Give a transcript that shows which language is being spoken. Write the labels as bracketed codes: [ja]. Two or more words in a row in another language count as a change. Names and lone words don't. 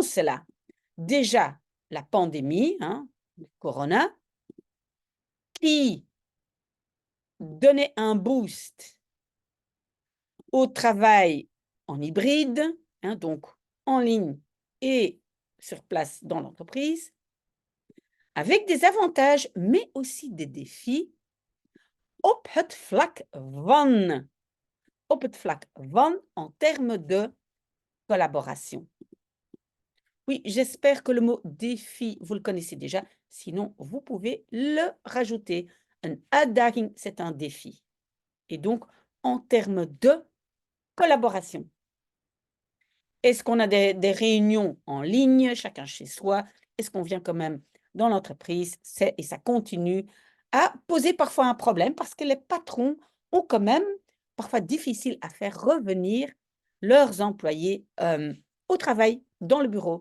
[fr] cela, déjà la pandémie, le corona, qui donnait un boost au travail en hybride, donc en ligne et sur place dans l'entreprise, avec des avantages, mais aussi des défis [nl] op het vlak van [fr] en termes de collaboration. Oui, j'espère que le mot défi, vous le connaissez déjà. Sinon, vous pouvez le rajouter. [nl] Een uitdaging, [fr] c'est un défi. Et donc, en termes de collaboration. Est-ce qu'on a des réunions en ligne, chacun chez soi? Est-ce qu'on vient quand même dans l'entreprise? Et ça continue à poser parfois un problème parce que les patrons ont quand même parfois difficile à faire revenir leurs employés au travail, dans le bureau.